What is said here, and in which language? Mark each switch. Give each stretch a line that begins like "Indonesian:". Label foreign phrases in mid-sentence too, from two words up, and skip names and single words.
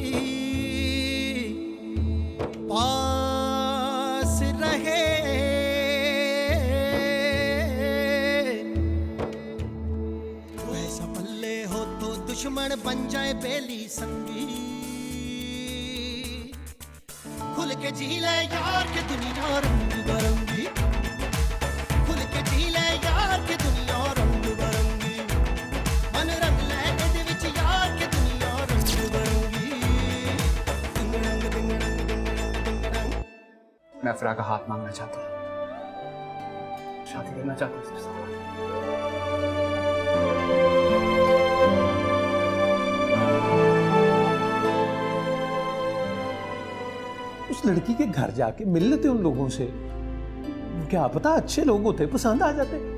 Hindi: पास रहे, वैसा पल्ले हो तो दुश्मन बन जाए बेली संगी,
Punjabi: ਖੁੱਲ੍ਹ ਕੇ ਜੀ ਲੈ ਯਾਰ ਕਿ ਦੁਨੀਆ ਰੰਗ ਬਰੰਗੀ, ਖੁੱਲ੍ਹ ਕੇ ਜੀ ਲੈ ਯਾਰ ਕਿ ਦੁਨੀਆ ਰੰਗ ਬਰੰਗੀ, ਮਨ ਰੰਗ ਲੈ ਇਹਦੇ ਵਿੱਚ ਯਾਰ ਕਿ ਦੁਨੀਆ ਰੰਗ ਬਰੰਗੀ, ਦਿੰਗ ਰੰਗ ਦਿੰਗ ਰੰਗ ਦਿੰਗ ਰੰਗ ਦਿੰਗ ਰੰਗ।
Hindi: मैं अफरा का हाथ मांगना चाहता हूँ, शादी करना चाहता हूँ उसके साथ। उस लड़की के घर जाके मिल लेते उन लोगों से, क्या पता अच्छे लोग होते, पसंद आ जाते।